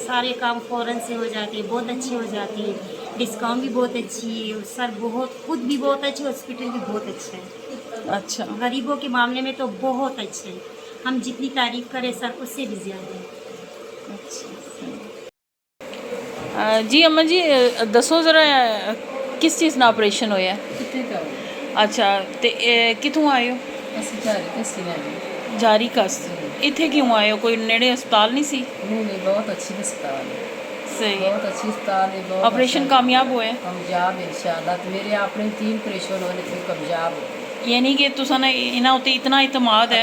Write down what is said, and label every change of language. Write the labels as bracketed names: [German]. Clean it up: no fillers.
[Urdu] سارے کام فوراً سے ہو جاتے ہیں، بہت اچھے ہو جاتے ہیں، ڈسکاؤنٹ بھی بہت اچھی ہے. سر بہت خود بھی بہت اچھے، ہاسپٹل بھی بہت اچھا ہے. اچھا غریبوں کے معاملے میں تو بہت اچھے ہیں. ہم جتنی تعریف کریں سر اس سے بھی زیادہ ہے. [Punjabi] جی اماں جی دسو ذرا کس چیز نا آپریشن ہویا ہے؟ اچھا تے کتوں آئے ہو؟ جاری کس. اتنے کیوں آئے ہو؟ کوئی نیڑے ہسپتال نہیں سی؟ [Urdu] نہیں، بہت اچھی ہسپتال ہے. صحیح، بہت اچھی ہسپتال ہے. بہت آپریشن کامیاب ہوئے ہیں؟ کامیاب انشاءاللہ. تو میرے اپنے 3 آپریشن ہونے تھے، کامیاب ہو. [Punjabi] یعنی کہ تساں انہاں تے اتنا اعتماد ہے؟